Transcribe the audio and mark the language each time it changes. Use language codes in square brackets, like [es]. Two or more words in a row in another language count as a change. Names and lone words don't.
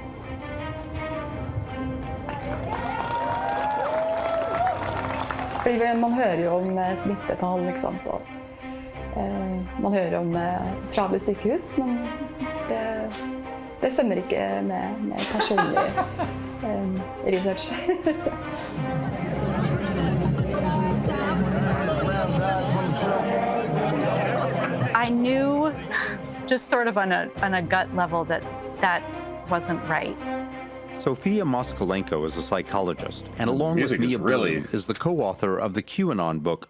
[no] Fordi man hører jo om smittetall, ikke sant? Og, man hører om travle sykehus, men det stemmer ikke med personlig research. [en] I knew just sort of on a gut level that wasn't right. Sofia Moskalenko is a psychologist, and along with Mia Bloom, is the co-author of the QAnon book,